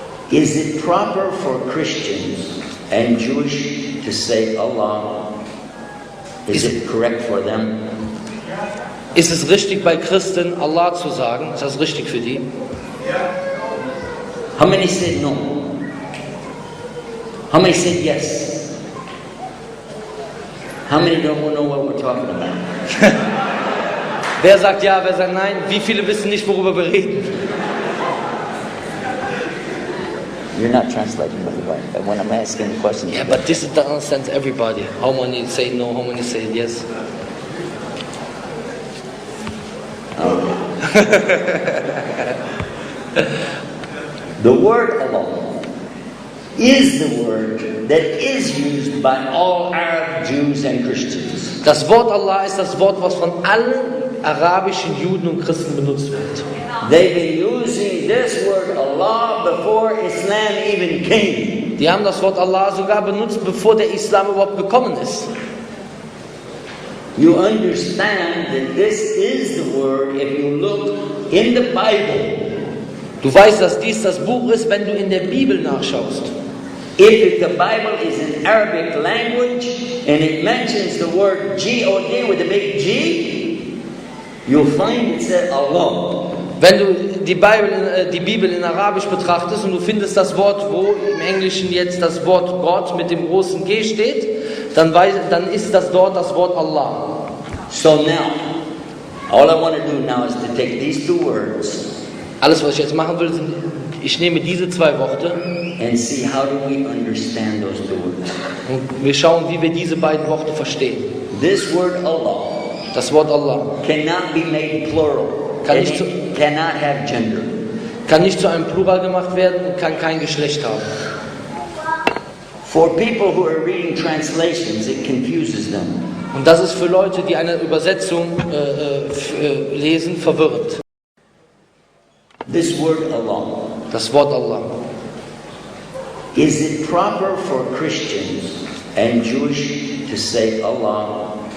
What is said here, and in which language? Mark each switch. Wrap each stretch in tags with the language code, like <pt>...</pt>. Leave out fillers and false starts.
<en>is it proper for Christians and Jewish to say Allah? Is it correct for them?</en> <de>Ist es richtig bei Christen Allah zu sagen? Ist das richtig für die?</de> <en>How many said no? How many said yes? How many don't know what we're talking about?</en> <de>Wer sagt ja, wer sagt nein? Wie viele wissen nicht, worüber wir reden?</de> <en>You're not translating, by the way, but when I'm asking the question. Yeah, but this understands everybody. How many say no, how many say yes? The word Allah is the word that is used by all Arab Jews and Christians.</en> <de>Das Wort Allah ist das Wort, was von allen arabischen Juden und Christen benutzt wird.</de> <en>They've been using this word Allah before Islam even came.</en> <de>Die haben das Wort Allah sogar benutzt, bevor der Islam überhaupt gekommen ist.</de> <en>You understand that this is the word if you look in the Bible.</en> <de>Du weißt, dass dies das Buch ist, wenn du in der Bibel nachschaust.</de> <en>If the Bible is in Arabic language and it mentions the word G-O-D with a big G, you'll find it said Allah.</en> <de>Wenn du die Bibel in Arabisch betrachtest und du findest das Wort, wo im Englischen jetzt das Wort Gott mit dem großen G steht, dann ist das dort das Wort Allah.</de> <en>So now, all I want to do now is to take these two words.</en> <de>Alles, was ich jetzt machen will, ich nehme diese zwei Worte</de> <en>and see how do we understand those two words.</en> <de>Und wir schauen, wie wir diese beiden Worte verstehen.</de> <en>This word Allah,</en> <de>das Wort Allah,</de> <en>cannot be made plural. Cannot have gender.</en> <de>Kann nicht zu einem Plural gemacht werden und kann kein Geschlecht haben.</de> <en>For people who are reading translations, it confuses them.</en> <de>Und das ist für Leute, die eine Übersetzung lesen, verwirrend.</de> <en>This word Allah,</en> <de>das Wort Allah,</de> <en>is it proper for Christians and Jewish to say Allah?</en>